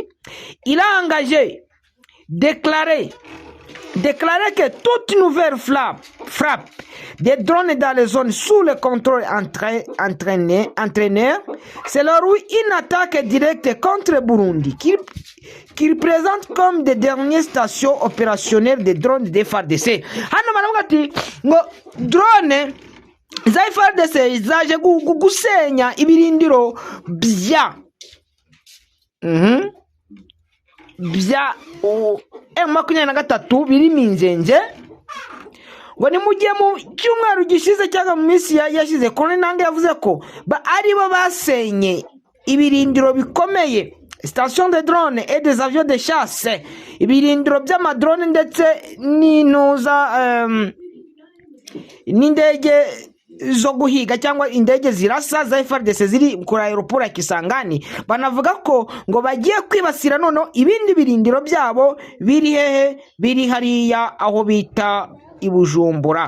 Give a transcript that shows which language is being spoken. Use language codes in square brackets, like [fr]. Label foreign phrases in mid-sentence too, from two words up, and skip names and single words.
[fr] Il a engagé, déclaré que toute nouvelle frappe des drones dans les zones sous le contrôle entraîneur serait une attaque directe contre Burundi, qu'il présente comme des dernières stations opérationnelles des drones de FARDC. [rw] Hano baravuga ati ngo drone za FARDC zaje gusenya ibirindiro bya bya M23 biri Minzenze ngo ni mugiye mu cyumweru gishize cyangwa mu minsi yashize Colonel Nange yavuze ko aribo basenye ibirindiro bikomeye [fr] station de drone et des avions de chasse, [rw] ibirindiro by'amadrone ndetse n'indege zo guhiga cyangwa indege zirasa za FARDC ziri kuri aeroport ya Kisangani. Banavuga ko ngo bagiye kwibasira noneho ibindi birindiro byabo biri hehe, biri hariya aho bita i Bujumbura.